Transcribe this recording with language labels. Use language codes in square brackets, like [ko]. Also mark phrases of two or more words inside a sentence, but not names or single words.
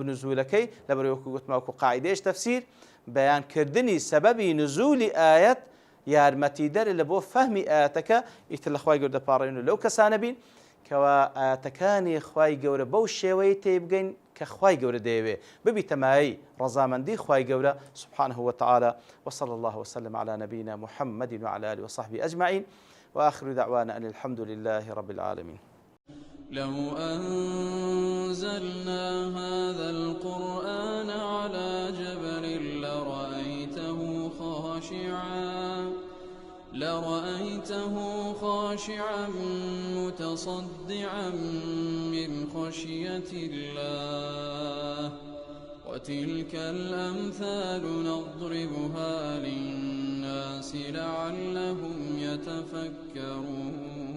[ckb] نزولەکەی لەبەرەوەی وەکو گوتما وەکو قاعیدەیەش تەفسیر بەیانکردنی سەبەبی نزولی ئاەت یارمەتی دەرە لە بۆ فەهمی ئاەتەکە ئیتر لە خوای گەورە دەپاڕێن و لەو کەسانە بین کەوا ئاەتەکانی خوای گەورە بەو شێوەیە تێبگەین کە خوای گەورە دەیەوێ ببی تەمایی ڕەزامەندی خوای گەورە [ar] سبحانه وتعالى وصلى الله وسلم على نبينا محمد وعلى آله وصحبه أجمعين وآخر دعوانا أن الحمد لله رب العالمين. لو أنزلنا هذا القرآن على جبل لرأيته خاشعا متصدعا من خشية الله وتلك الأمثال نضربها للناس لعلهم يتفكرون